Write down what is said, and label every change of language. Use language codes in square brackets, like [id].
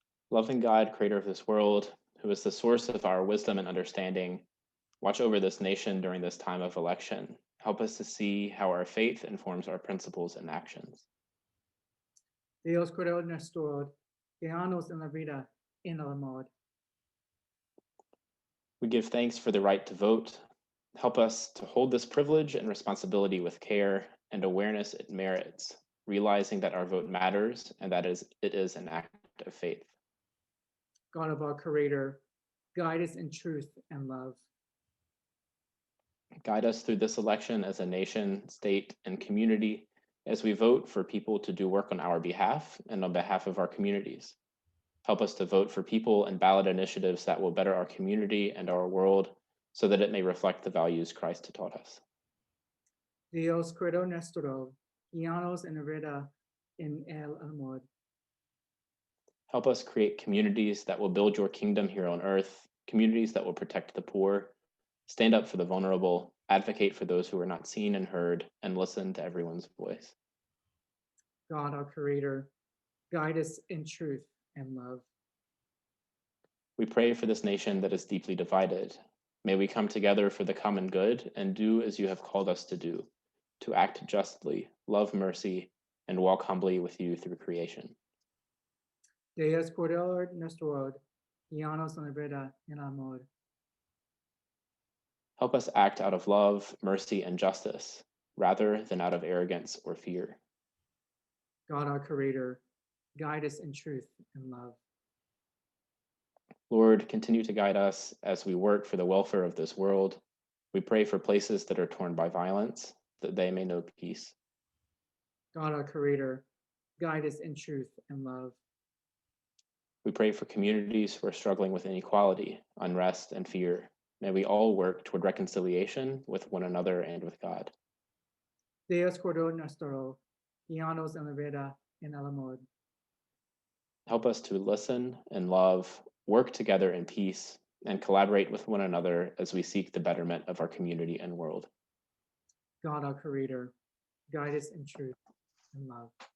[en] Loving God, creator of this world, who is the source of our wisdom and understanding, watch over this nation during this time of election. Help us to see how our faith informs our principles and actions. [es] Dios creador nuestro, guíanos en la vida, en el amor. [en] We give thanks for the right to vote. Help us to hold this privilege and responsibility with care and awareness it merits, realizing that our vote matters and that it is an act of faith. God of our Creator, guide us in truth and love. Guide us through this election as a nation, state, and community as we vote for people to do work on our behalf and on behalf of our communities. Help us to vote for people and ballot initiatives that will better our community and our world so that it may reflect the values Christ taught us. [es] Dios credo nuestro, guíanos en la vida en el amor. [en] Help us create communities that will build your kingdom here on earth, communities that will protect the poor, stand up for the vulnerable, advocate for those who are not seen and heard, and listen to everyone's voice. God our Creator, guide us in truth and love. We pray for this nation that is deeply divided. May we come together for the common good and do as you have called us to do, to act justly, love mercy, and walk humbly with you through creation. [es] Dios credo nuestro, guíanos en la vida en amor. [en] Help us act out of love, mercy, and justice, rather than out of arrogance or fear. God our Creator, guide us in truth and love. Lord, continue to guide us as we work for the welfare of this world. We pray for places that are torn by violence, that they may know peace. God our Creator, guide us in truth and love. We pray for communities who are struggling with inequality, unrest, and fear. May we all work toward reconciliation with one another and with God. [es] Dios credo nuestro, guíanos en la vida en el amor. [en] Help us to listen and love, work together in peace, and collaborate with one another as we seek the betterment of our community and world. God our Creator, guide us in truth and love.